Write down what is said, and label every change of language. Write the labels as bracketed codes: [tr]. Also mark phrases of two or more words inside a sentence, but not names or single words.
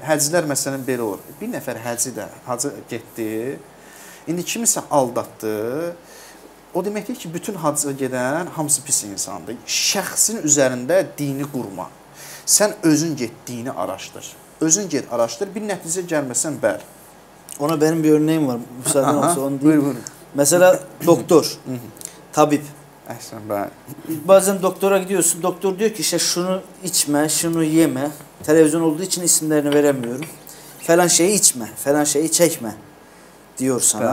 [az] Həcilər məsələn belə olur. Bir nəfər hacı getdi, indi kimisə aldatdı. O deməkdir ki, bütün hacıya gedən hamısı pis insandır. Şəxsin üzərində dini qurma. Sən özün get, dini araşdır. Özün get, araşdır. Bir nəticə gəlməsən, bəli. [tr] Ona benim bir örneğim var. Müsaaden olsa onu diyeyim. Buyur. Mesela doktor, tabip. Bazen doktora gidiyorsun. Doktor diyor ki işte şunu içme, şunu yeme. Televizyon olduğu için isimlerini veremiyorum. Falan şeyi içme, falan şeyi çekme diyor sana.